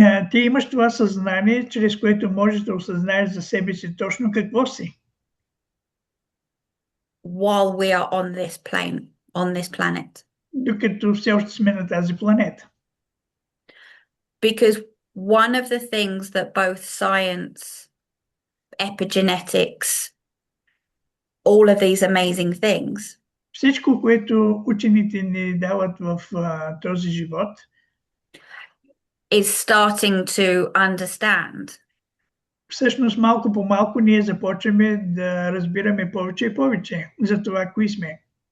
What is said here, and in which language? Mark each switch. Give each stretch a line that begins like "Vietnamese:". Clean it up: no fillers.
Bulgarian: Ти имаш това съзнание, чрез което можеш да осъзнаеш за себе си точно какво си.
English: While we are on this planet.
Bulgarian: Докато все още сме на тази планета.
English: Because one of the things that both science, epigenetics, all of these amazing things,
Bulgarian: всичко, което учените ни дават в този живот,
English: is starting to understand.
Bulgarian: Всъщност малко по малко ние започваме да разбираме повече и повече за това, кои сме.